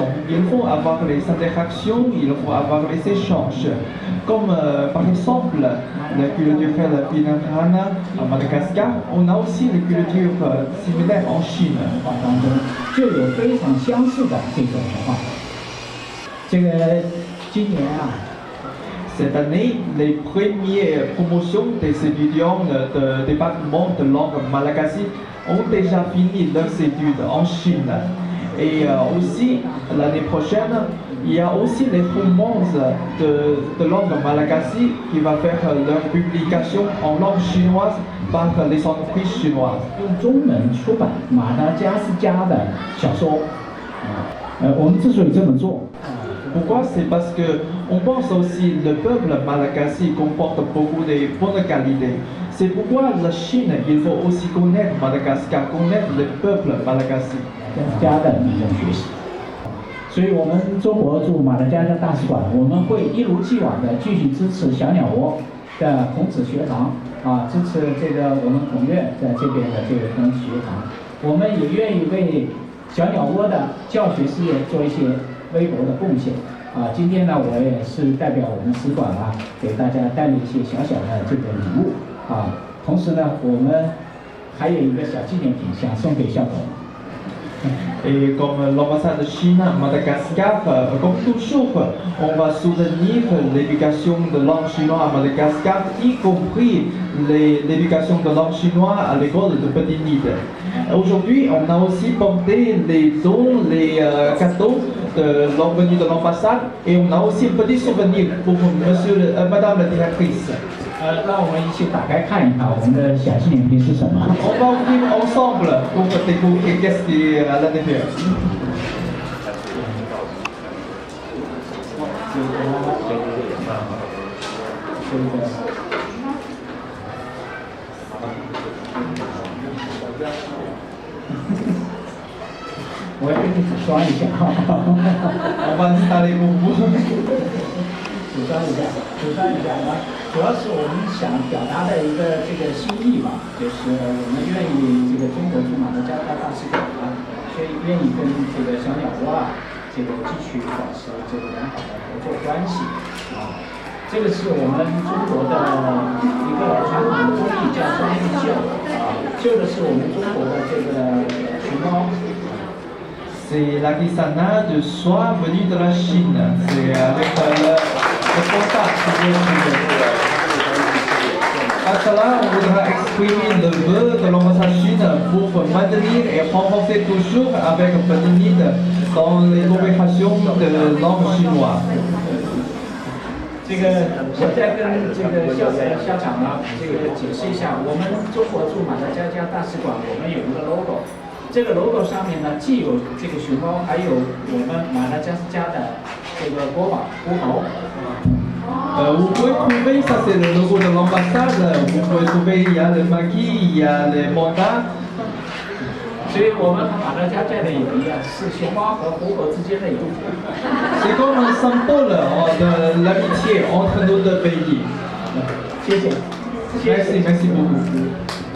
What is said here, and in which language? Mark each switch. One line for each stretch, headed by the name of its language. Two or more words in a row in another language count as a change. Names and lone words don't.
French: Il faut avoir les interactions, il faut avoir les échanges. Comme par exemple la culture bilingue à Madagascar, on a aussi les cultures similaires en Chine.
Chinese: 文化当中就有非常相似的这种文化。这个今年啊，
French: Cette année, les premières promotions des étudiants du département de langue malagasy ont déjà fini leurs études en Chine. Et aussi, l'année prochaine, il y a aussi les promos de langue malagasy qui va faire leur publication en langue chinoise par les entreprises chinoises.
Chinese: 用中文出版马达加斯加的小说。我们之所以这么做，
French: Pourquoi? C'est parce qu'on pense aussi que le peuple malagasy comporte beaucoup de bonnes qualités. C'est pourquoi la Chine, il faut aussi connaître Madagascar, connaître le peuple malagasy.
Chinese: 加斯加的语言学习。所以，我们中国驻马达加斯加大使馆，我们会一如既往的继续支持小鸟窝的孔子学堂啊，支持这个我们孔院在这边的这个孔子学堂。我们也愿意为小鸟窝的教学事业做一些微薄的贡献啊。今天呢，我也是代表我们使馆啊，给大家带了一些小小的这个礼物啊。同时呢，我们还有一个小纪念品想送给校董。
French: Et comme l'ambassade de Chine à Madagascar, comme toujours, on va soutenir l'éducation de langue chinoise à Madagascar, y compris l'éducation de langue chinoise à l'école de Petit Nid. Aujourd'hui, on a aussi porté les dons, les cadeaux de l'envenu de l'ambassade et on a aussi un petit souvenir pour Madame la directrice.
Chinese: 让我们一起打开看一看我们的小纪念品是什么。
French: On va ouvrir ensemble pour découvrir qu'est-ce qui est à l'intérieur.
Chinese: 我要给你组装一下。
French: On va installer pour vous.
Chinese: 组装一下啊！主要是我们想表达的一个这个心意嘛，就是我们愿意这个中国驻马达加斯加大使馆啊，愿意跟这个小鸟窝啊，这个继续保持这个良好的合作关系啊。这个是我们中国的一个传统的工艺，叫双面绣啊，绣的是我们中国的这个熊猫。
French: C'est l'artisanat de soie venu de la Chine. C'est avec le contact qui vient de À cela, on voudra exprimer le vœu de l'ambassade Chine pour maintenir et renforcer toujours avec Petit Nid dans les coopérations de langue chinoise.
Chinese: 这个我再跟这个校长呢，这个解释一下，我们中国驻马达加斯加大使馆，我们有一个 logo， 这个 logo 上面呢，既有这个熊猫，还有我们马达加斯加的这个国宝狐猴。
French: Vous pouvez trouver, ça c'est le logo de l'ambassade, vous pouvez trouver, il y a le maquis, il y a les mandats.
Chinese: 所以我们和马达加斯加的友谊啊，是熊猫和狐猴之间的友谊。
French: C'est comme un symbole de l'amitié entre nos deux pays.
Chinese: 谢谢。
French: Merci, merci beaucoup.